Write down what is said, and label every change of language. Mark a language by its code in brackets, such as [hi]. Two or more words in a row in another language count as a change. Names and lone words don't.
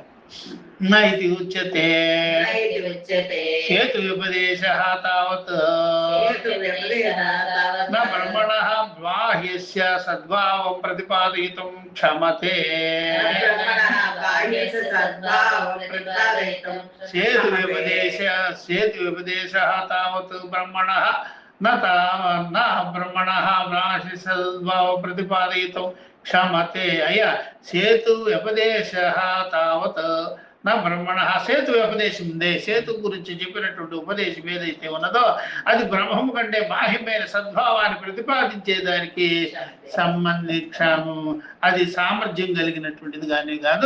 [sa] ఇది ఉచ్యతే సేతు వ్యపదేశః తావత్ న బ్రహ్మణః బాహ్యస్య సద్భావం ప్రతిపాదయితుం క్షమతే. సేతు వ్యపదేశః తావత్ బ్రహ్మణః न ब्रह्मणः सद्भाव प्रतिपादयितुं क्षमते. अय्या సేతు వ్యపదేశః తావత్ నా బ్రహ్మణ. [te] సేతు వ్యపదేశం ఉందే, సేతు గురించి చెప్పినటువంటి ఉపదేశం ఏదైతే ఉన్నదో అది బ్రహ్మము కంటే బాహ్యమైన సద్భావాన్ని ప్రతిపాదించేదానికి అది సామర్థ్యం కలిగినటువంటిది కానీ కాదు.